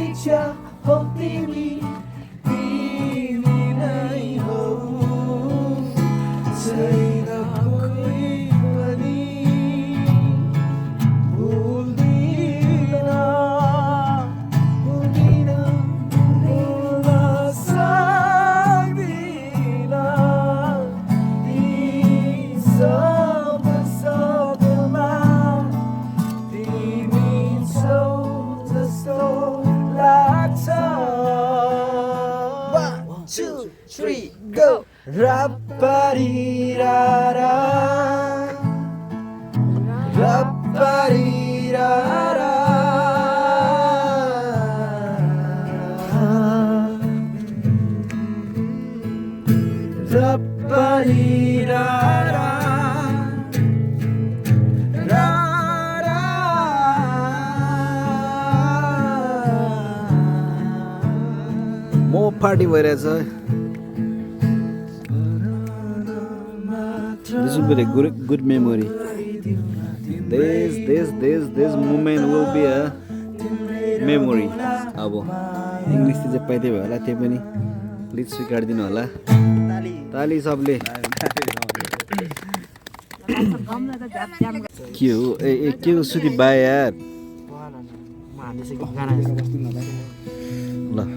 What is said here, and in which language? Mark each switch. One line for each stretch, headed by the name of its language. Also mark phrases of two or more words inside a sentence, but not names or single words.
Nepali: समस्या हो तिमी नै हो छैन कोही पनि भुल्दिन भुल्न सक्दिन यी सब सबमा तिमी छौ जस्तो लाग्छ 1 2 3 go Ra-pa-dee-ra-ra Ra-pa-dee-ra-ra Ra-pa-dee-ra-ra Ra-ra म पार्टी भइरहेछ
English: This will be a good memory. This moment will be a memory.
Nepali: अब इङ्ग्लिस चाहिँ पाइदियो भयो होला त्यो पनि प्लिज स्वीकारिदिनु होला ताली सबले के हो ए के हो सुति बाय यार ल